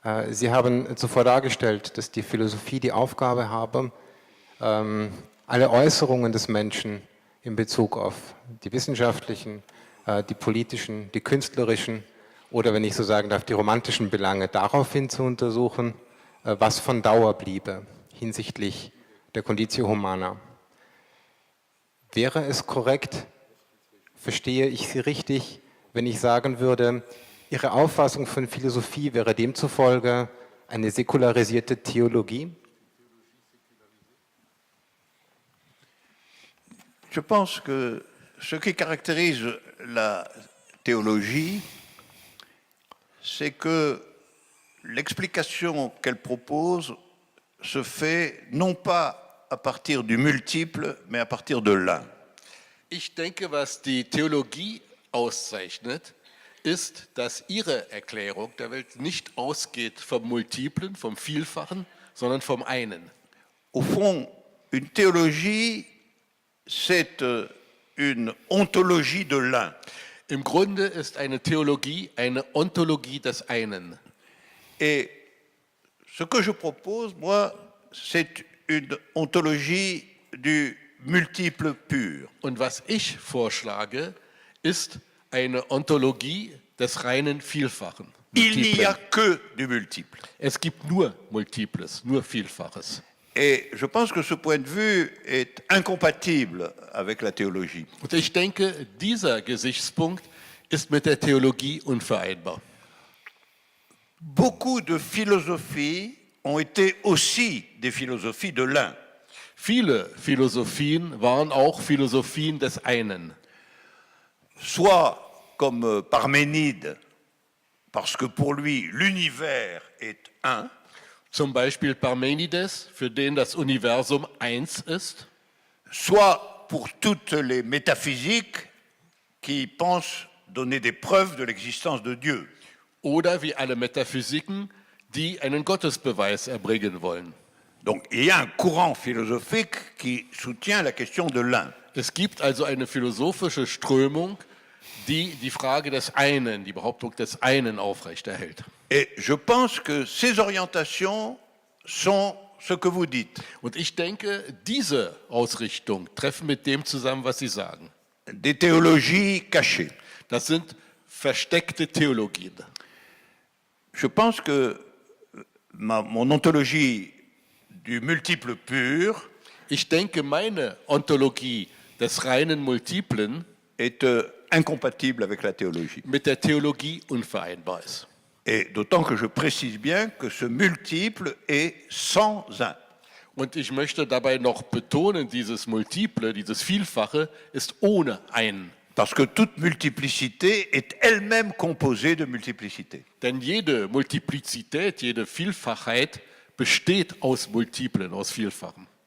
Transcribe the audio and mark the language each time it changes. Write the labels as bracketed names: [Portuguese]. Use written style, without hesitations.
[German] Sie haben zuvor dargestellt, dass die Philosophie die Aufgabe habe, alle Äußerungen des Menschen in Bezug auf die wissenschaftlichen, die politischen, die künstlerischen oder, wenn ich so sagen darf, die romantischen Belange daraufhin zu untersuchen, was von Dauer bliebe hinsichtlich der Conditio Humana. Wäre es korrekt, verstehe ich Sie richtig, wenn ich sagen würde, Ihre Auffassung von Philosophie wäre demzufolge eine säkularisierte Theologie? [French] Je pense que ce qui caractérise la théologie, c'est que l'explication qu'elle propose se fait non pas à partir du multiple, mais à partir de l'un. [German] Ich denke, was die Theologie auszeichnet, ist, dass ihre Erklärung der Welt nicht ausgeht vom Multiplen, vom Vielfachen, sondern vom einen. [French] Au fond, une théologie c'est une ontologie de l'un. [German] Im Grunde ist eine Theologie eine Ontologie des einen. [French] Et ce que je propose, moi, c'est une ontologie du multiple pur. [German] Und was ich vorschlage, ist eine Ontologie des reinen Vielfachen. [French] Il n'y a [German] Multiplen. [French] que du multiple. [German] Es gibt nur Multiples, nur Vielfaches. [French] Et je pense que ce point de vue est incompatible avec la théologie. [German] Und ich denke, dieser Gesichtspunkt ist mit der Theologie unvereinbar. [French] Beaucoup de philosophies ont été aussi des philosophies de l'un. [German] Viele Philosophien waren auch Philosophien des einen. [French] Soit comme Parménide, parce que pour lui l'univers est un, [German] Zum Beispiel Parmenides, für den das Universum eins ist. [French] soit pour toutes les métaphysiques qui pensent donner des preuves de l'existence de Dieu. [German] Oder wie alle Metaphysiken, die einen Gottesbeweis erbringen wollen. [French] Donc il y a un courant philosophique qui soutient la question de l'un. [German] Es gibt also eine philosophische Strömung, die die Frage des einen, die Behauptung des einen aufrechterhält. [French] Et je pense que ces orientations sont ce que vous dites, [German] Und ich denke, diese Ausrichtung treffen mit dem zusammen, was Sie sagen. [French] des théologies cachées. [German] Das sind versteckte Theologien. [French] Je pense que mon ontologie du multiple pur [German] Ich denke, meine Ontologie des reinen Multiplen [French] est incompatible avec la théologie. [German] mit der Theologie unvereinbar ist. [French] Et d'autant que je précise bien que ce multiple est sans un. [German] Und ich möchte dabei noch betonen, dieses Multiple, dieses Vielfache ist ohne einen. [French] Parce que toute multiplicité est elle-même composée de multiplicité. [German] Denn jede Multiplizität, jede Vielfachheit besteht aus Multiplen, aus Vielfachen.